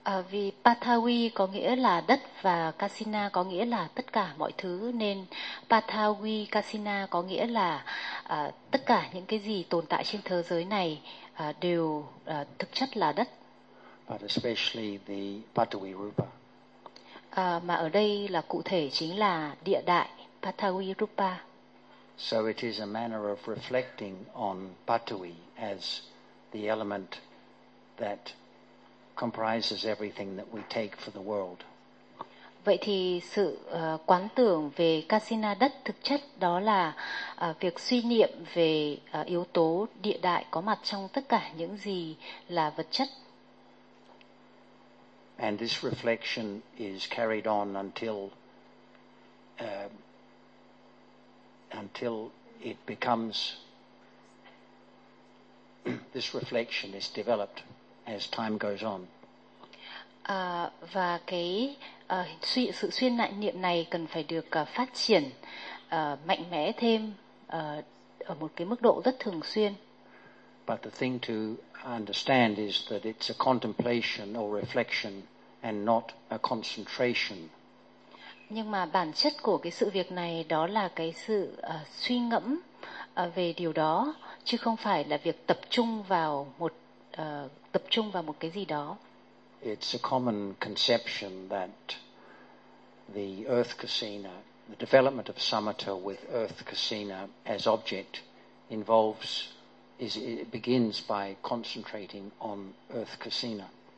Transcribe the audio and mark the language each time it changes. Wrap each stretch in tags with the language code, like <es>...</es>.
<vi>Vì Patavi có nghĩa là đất và Kasina có nghĩa là tất cả mọi thứ, nên Patavi Kasina có nghĩa là tất cả những cái gì tồn tại trên thế giới này đều thực chất là đất.</vi> <en>But especially the Patavi Rupa.</en> <vi>Mà ở đây là cụ thể chính là địa đại Patavi Rupa.</vi> <en>So it is a manner of reflecting on Patavi as the element that comprises everything that we take for the world.</en> <vi>Vậy thì sự quán tưởng về Kasina đất thực chất đó là việc suy niệm về yếu tố địa đại có mặt trong tất cả những gì là vật chất.</vi> <en>And this reflection is carried on until it becomes this reflection is developed as time goes on.</en> <vi>Và cái sự suy nại niệm này cần phải được phát triển mạnh mẽ thêm ở một cái mức độ rất thường xuyên.</vi> <en>But the thing to understand is that it's a contemplation or reflection and not a concentration.</en> <vi>Nhưng mà bản chất của cái sự việc này đó là cái sự suy ngẫm về điều đó, chứ không phải là việc tập trung vào một cái gì đó.</vi> <en>It's a common conception that the earth kasina, the development of samatha with earth kasina as object involves is it begins by concentrating on earth kasina.</en>